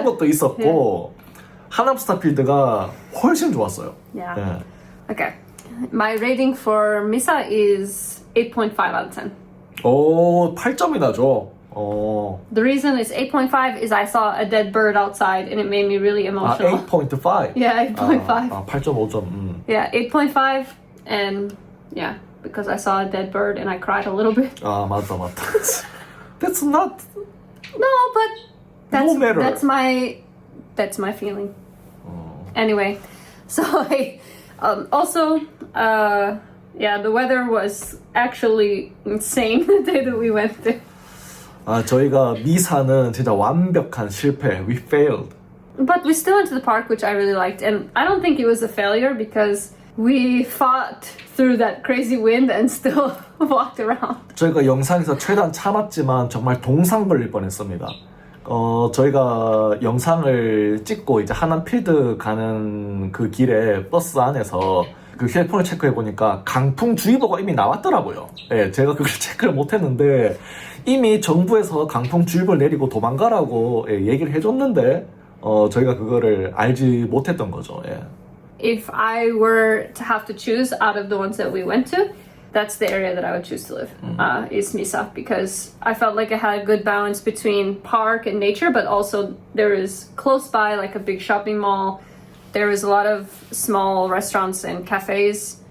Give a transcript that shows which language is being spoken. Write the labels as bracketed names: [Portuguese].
[Korean] 그런 것도 있었고 하남 스타필드가 훨씬 좋았어요. [English] Yeah. [Korean] 네. [English] Okay. My rating for Misa is 8.5 out of 10. [Korean] 오, 8점이나 줘. [English] The reason it's 8.5 is I saw a dead bird outside and it made me really emotional. 8.5? Yeah, 8.5. [Korean] 8.5점. [English] Yeah, 8.5 and yeah, because I saw a dead bird and I cried a little bit. [Korean] 맞다. [English] That's not... No, but No matter. that's my feeling. Anyway, so also, the weather was actually insane the day that we went there. [Korean] 저희가 미사는 진짜 완벽한 실패. [English] We failed. But we still went to the park, which I really liked. And I don't think it was a failure because we fought through that crazy wind and still walked around. [Korean] 저희가 영상에서 최대한 참았지만 정말 동상 걸릴 뻔했습니다. 저희가 영상을 찍고 이제 하남 필드 가는 그 길에 버스 안에서 그 휴대폰을 체크해보니까 강풍주의보가 이미 나왔더라고요. 예, 제가 그걸 체크를 못했는데 이미 정부에서 강풍주의보를 내리고 도망가라고 얘기를 해줬는데 저희가 그거를 알지 못했던 거죠. 예. [English] If I were to have to choose out of the ones that we went to, that's the area that I would choose to live, is Misa, because I felt like it had a good balance between park and nature, but also there is close by like a big shopping mall. There was a lot of small restaurants and cafes.